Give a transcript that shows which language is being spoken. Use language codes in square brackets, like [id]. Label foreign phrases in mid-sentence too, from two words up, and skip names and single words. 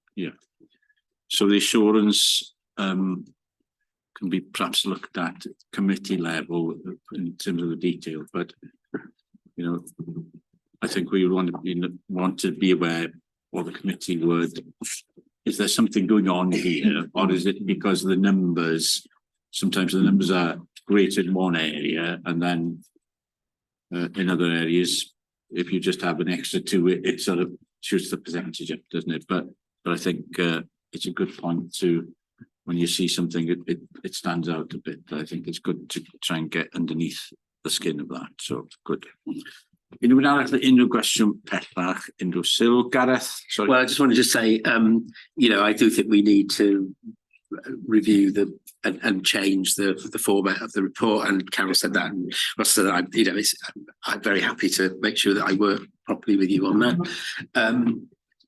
[en] So the assurance can be perhaps looked at committee level in terms of the detail, but I think we want to be aware, or the committee would, is there something going on here, or is it because the numbers, sometimes the numbers are greater in one area, and then in other areas, if you just have an extra 2, it sort of shoots the percentage up, doesn't it? But I think it's a good point to, when you see something, it stands out a bit. I think it's good to try and get underneath the skin of that. So good. [cy] Unrhyw arall unrhyw gwestiwn pellach, unrhyw sylw, Gareth? [en] Sorry. Well, I just wanted to say, I do think we need to review and change the format of the report. And Carol said that, and Ross said that I'm very happy to make sure that I work properly with you on that.